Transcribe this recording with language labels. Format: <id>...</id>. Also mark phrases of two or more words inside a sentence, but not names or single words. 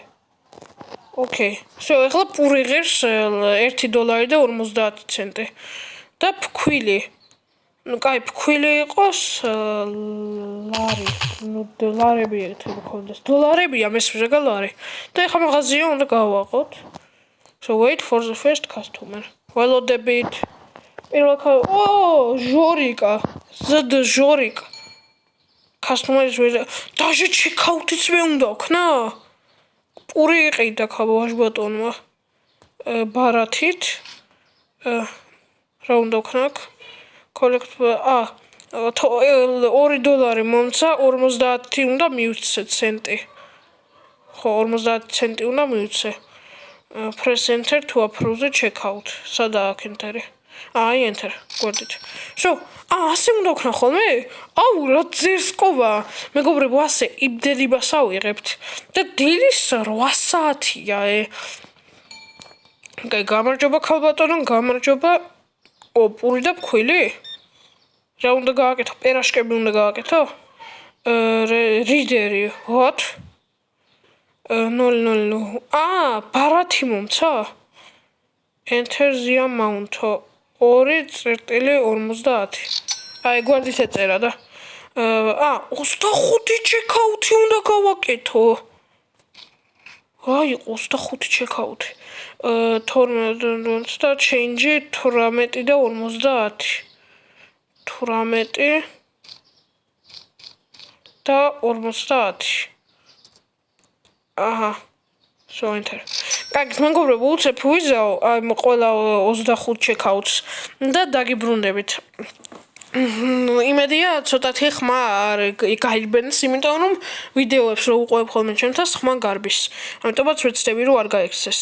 <ka>ოკეი. всё, ეხლა პური ღირს $1 და 50 ცენტი. და ფქვილი. ну კაი, ფქვილი იყოს ლარი. ну დოლარები ერთად მქონდეს. დოლარებია მესმე ლარი. და ეხლა მაღაზია უნდა გავაყოთ.</ka> <en>so wait for the first customer.</en> <ka>ველოდებით. ჟორიკა. ზდ ჟორიკა. customer-ის დაჟე checkout-იც მე უნდა ვქნა? პური იყიდა ქაბოაშ ბატონმა. ბარათით. რა უნდა ვქნა აქ? collect $2 მომცა, 50 უნდა მივცე ცენტი. ხო, 50 ცენტი უნდა მივცე.</ka> <en>press enter to approve the checkout.</en> <ka>სადაა აქ enter-ი? აი enter, გვერდით. всё, ასე უნდა ვქნა ხოლმე? აუ, რა ძერსკოვა. მეგობრებო, ასე იმდენებას ავიღებთ. და დილის 8 საათია. კაი, გამარჯობა ქალბატონო, გამარჯობა. პური და ფქვილი? რა უნდა გააკეთო? პერაშკები უნდა გააკეთო? რიდერი, what? 000. ბარათი მომცა?</ka> <en>Enter the amount. 2.50.</en> <ka>აი, გვერდით ეწერა და 25 checkout-ი უნდა გავაკეთო. აი, 25 checkout-ი. 12 და change 18 და 50. 18 და 50. აჰა.</ka> <en>So enter.</en> <ka>Კარგით, მეგობრებო, უცებ ვიზაო, აი ყველა 25 checkout-ს და დაგიბრუნდებით. იმედია, ცოტათი ხმა არ გაიგბენს, იმიტომ რომ ვიდეოებს რო უყურებ ხოლმე ჩემთან, ხმა გარბის. ამიტომაც ვეცდები რომ არ გაიქცეს.</ka>